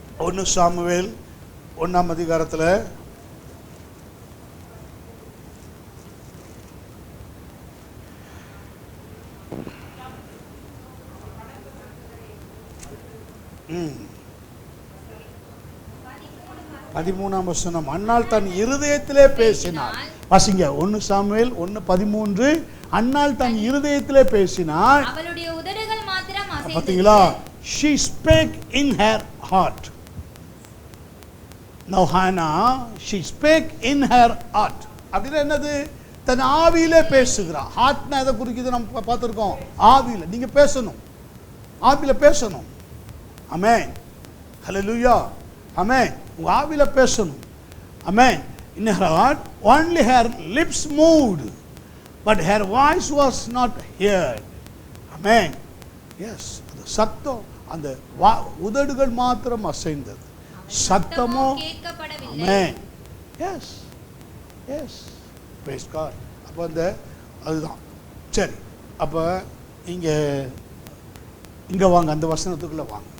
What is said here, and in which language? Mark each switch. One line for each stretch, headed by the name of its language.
Tamil: 1 Samuel 1ஆம் அதிகாரத்தில் பதிமூணாம் வசனம். அன்னாள் தன் இருதயத்திலே பேசினாள். வாசிங்க. 1 சாமுவேல் 1:13. அன்னாள் தன் இருதயத்திலே பேசினாள், அவளுடைய உதடுகள் மாத்திரம் அசைந்தது. பாத்தீங்களா?
English: She spake in her heart. Now Hannah, she spake in her heart.
Tamil: அப்படின்னா என்னது? தன் ஆவியிலே பேசுகிறா. ஹார்ட்னா எதை குறிக்குது நம்ம பார்த்துருக்கோம். ஆவியில் நீங்க பேசணும், ஆவியில பேசணும். ஆமென். ஹல்லேலூயா. ஆமென். உங்க ஆவியில பேசணும். ஆமென்.
English: In her heart only her lips moved, but her voice was not heard. Amen. Yes.
Tamil: அந்த சத்தம், அந்த உதடுகள் மாத்திரம் அசைந்தது, சத்தமோ கேட்கப்படவில்லை.
English: Amen. Yes. Yes. Praise God.
Tamil: அப்போ அந்த அதுதான் சரி. அப்போ இங்கே வாங்க, அந்த வசனத்துக்குள்ளே வாங்க.